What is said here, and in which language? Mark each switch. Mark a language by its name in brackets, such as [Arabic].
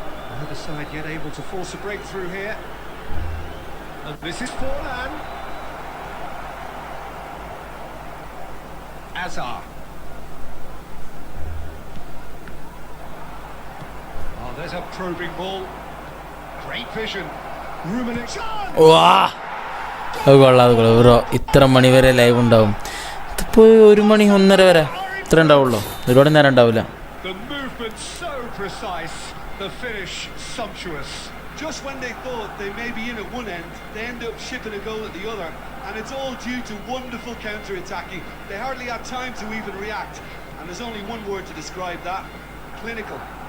[English] Neither side yet able to force a breakthrough here. And this is Forlan. Azar. Oh, there's a probing ball. Great vision. Rummenigge. [Malayalam] വാ അത് കൊള്ളാം അത് കൊള്ളാം bro ഇത്ര മണി വരെ live ഉണ്ടാവും ഇതിപ്പോൾ 1 മണി 1:30 വരെ ഇത്ര ഉണ്ടാവുള്ളൂ ഒരുപാട് നേരം ഉണ്ടാവില്ല. [English] The movement so precise, the finish sumptuous. Just when they thought they may be in at one end, they end up shipping a goal at the other, and it's all due to wonderful counter-attacking. They hardly had time to even react, and there's only one word to describe that: clinical.